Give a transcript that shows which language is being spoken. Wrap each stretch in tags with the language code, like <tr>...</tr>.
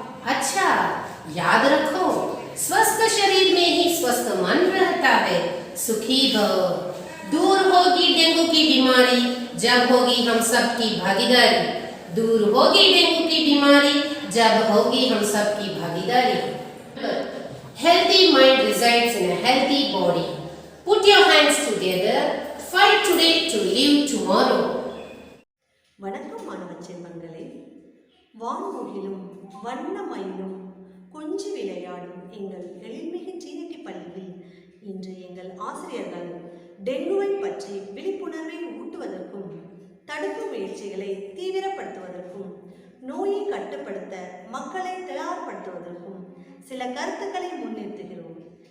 <hi>अच्छा याद रखो, स्वस्थ शरीर में ही स्वस्थ मन रहता है। सुखी भव। दूर होगी डेंगू की बीमारी जब होगी हम सब की भागीदारी। दूर होगी डेंगू की बीमारी जब होगी हम सब की भागीदारी।</hi> <en>Healthy mind resides in a healthy body. Put your hands together Fight today to live tomorrow.</en> <ta>வணக்கம் மாணவ செல்வங்களே. வான்முகிலும் வண்ணமயிலும் கொஞ்சி விளையாடும் எங்கள் எழில்மிகு டிரினிட்டி பள்ளியில் இன்று எங்கள் ஆசிரியர்கள் டெங்குவை பற்றி விழிப்புணர்வை ஊட்டுவதற்கும் தடுப்பு முயற்சிகளை தீவிரப்படுத்துவதற்கும் நோயை கட்டுப்படுத்த மக்களை தயார்படுத்துவதற்கும் சில கருத்துக்களை முன்னிறுத்துகிறோம்.</ta>